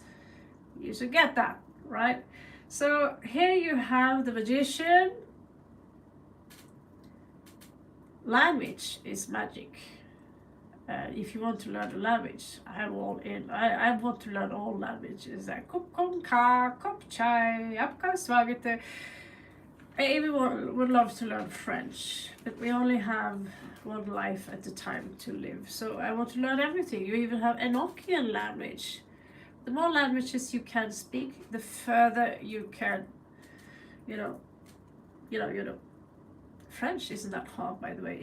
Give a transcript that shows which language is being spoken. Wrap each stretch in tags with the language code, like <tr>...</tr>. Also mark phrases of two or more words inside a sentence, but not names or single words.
<en>You should get that, right? So here you have the magician. Language is magic. If you want to learn a language, I'm all in. I want to learn all languages.</en> <th>Like ขอบคุณค่ะ ขอบใจ,</th> <hi>आपका स्वागत.</hi> <en>I even would love to learn French, but we only have one life at a time to live. So I want to learn everything. You even have Enochian language. The more languages you can speak, the further you can, French isn't that hard, by the way.</en>